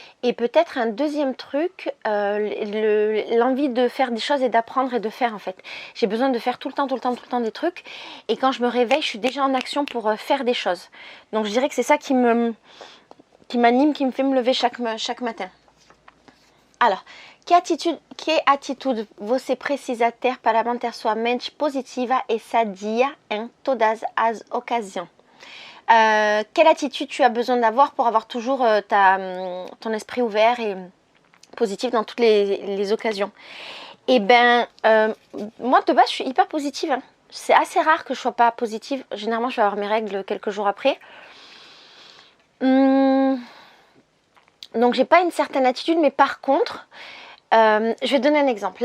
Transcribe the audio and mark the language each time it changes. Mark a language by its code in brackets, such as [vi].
[fr] Et peut-être un deuxième truc, l'envie de faire des choses et d'apprendre et de faire en fait. J'ai besoin de faire tout le temps des trucs. Et quand je me réveille, je suis déjà en action pour faire des choses. Donc je dirais que c'est ça qui m'anime, qui me fait me lever chaque matin. [pt] Alors, que atitude você precisa ter para manter sua mente positiva e sadia em todas as ocasiões? [fr] Quelle attitude tu as besoin d'avoir pour avoir toujours ton esprit ouvert et positif dans toutes les occasions? Et ben, moi de base je suis hyper positive. Hein. C'est assez rare que je sois pas positive. Généralement je vais avoir mes règles quelques jours après. Donc j'ai pas une certaine attitude, mais par contre, je vais te donner un exemple.